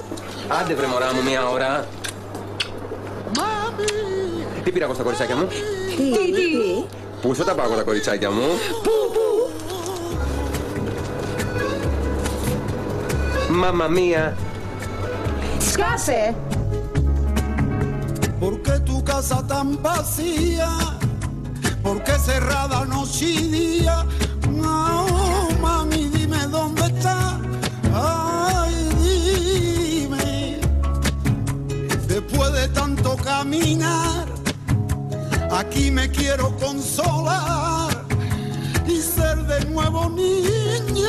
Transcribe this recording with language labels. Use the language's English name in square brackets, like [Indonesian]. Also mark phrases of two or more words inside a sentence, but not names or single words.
[Greek] Άντε βρε μωρά μου μια ώρα. Τι πήρα εγώ στα κοριτσάκια μου? Τι? Πού θα τα πάω τα κοριτσάκια μου? Πού? Μαμά μία. Σκάσε! [Spanish] ¿Por qué tu casa tan vacía? ¿Por qué cerrada noche y día? No, mami, dime dónde está. Ay, dime. Después de tanto caminar, aquí me quiero consolar y ser de nuevo niño.